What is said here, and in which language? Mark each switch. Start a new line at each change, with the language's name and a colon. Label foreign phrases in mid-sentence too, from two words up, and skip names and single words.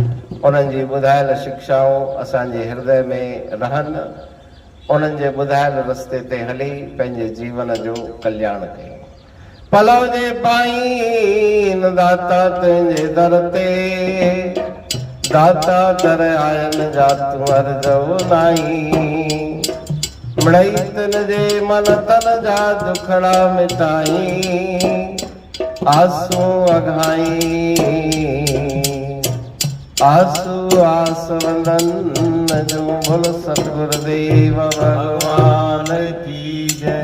Sindhi: उन्हनि जी ॿुधायल शिक्षाऊं असांजे हृदय में रहनि, उन्हनि जे ॿुधायल रस्ते ते हली पंहिंजे जीवन जो कल्याण कयूं। पलव जे पाईन दाता तुंहिंजे दर ते, दाता दर आयन जा तूं अर्ज़ो नाई। मिड़ई तिन जे मन तन जा दुखड़ा मिटाई, आसूं अघाई आसू आसवंदन जो बोल सतगुरुदेव भगवान
Hindi: की जय।